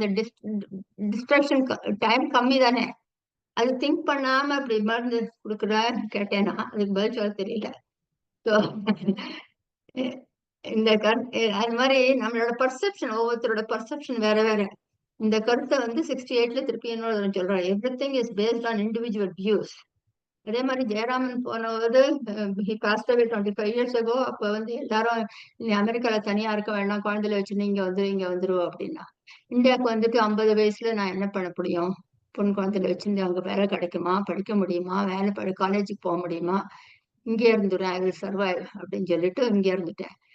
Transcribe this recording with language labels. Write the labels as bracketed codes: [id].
[ta] அந்த distraction time கம்மி தானே. அது திங்க் பண்ணாம அப்படி மருந்து கொடுக்குறான்னு கேட்டேன்னா அதுக்கு பதில் சொல்ல தெரியல. ஸோ இந்த அது மாதிரி நம்மளோட பர்செப்ஷன், ஒவ்வொருத்தரோட பர்செப்ஷன் வேற வேற. இந்த கருத்தை 68ல திருப்பி இன்னொரு சொல்றாரு, [en] Everything is based on individual views. [ta] அதே மாதிரி ஜெயராமன் போனது [en] he passed away 25 years ago. [ta] அப்ப எல்லாரும் நீ அமெரிக்கால தனியா இருக்க வேண்டாம், குழந்தையில வச்சு இங்க வந்துருவோம் அப்படின்னா. இந்தியாவுக்கு 50 வயசுல நான் என்ன பண்ண முடியும்? பொன் குழந்தையில வச்சிருந்து அங்க வேலை கிடைக்குமா, படிக்க முடியுமா, காலேஜுக்கு போக முடியுமா? இங்கே இருந்துடுறேன், [en] I will survive [ta] அப்படின்னு சொல்லிட்டு இங்கே இருந்துட்டேன்.